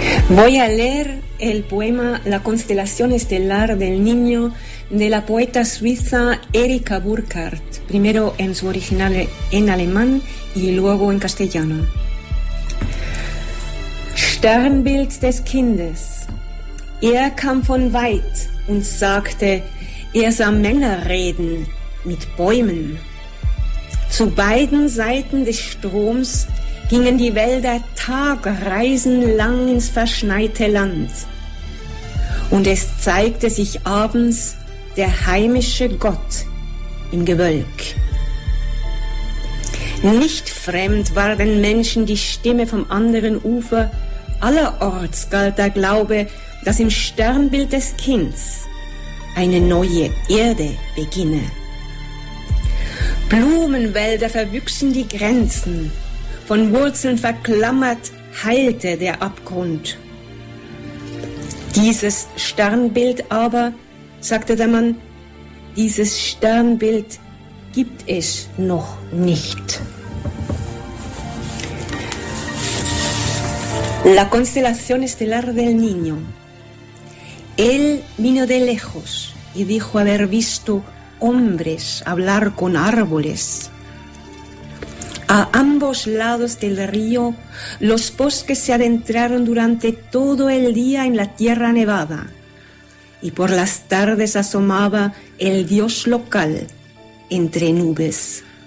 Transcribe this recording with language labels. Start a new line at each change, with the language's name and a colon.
Spanish: Voy a leer el poema La constelación estelar del niño de la poeta suiza Erika Burkhardt, primero en su original en alemán y luego en castellano.
German: Sternbild des Kindes. Er kam von weit und sagte, er sah Männer reden mit Bäumen. Zu beiden Seiten des Stroms gingen die Wälder tagreisenlang ins verschneite Land. Und es zeigte sich abends der heimische Gott im Gewölk. Nicht fremd war den Menschen die Stimme vom anderen Ufer. Allerorts galt der Glaube, dass im Sternbild des Kinds eine neue Erde beginne. Blumenwälder verwüchsen die Grenzen, von Wurzeln verklammert heilte der Abgrund. Dieses Sternbild aber, sagte der Mann, dieses Sternbild gibt es noch nicht.
Spanish: La constelación estelar del niño. Él vino de lejos y dijo haber visto hombres hablar con árboles. A ambos lados del río, los bosques se adentraron durante todo el día en la tierra nevada, y por las tardes asomaba el dios local entre nubes.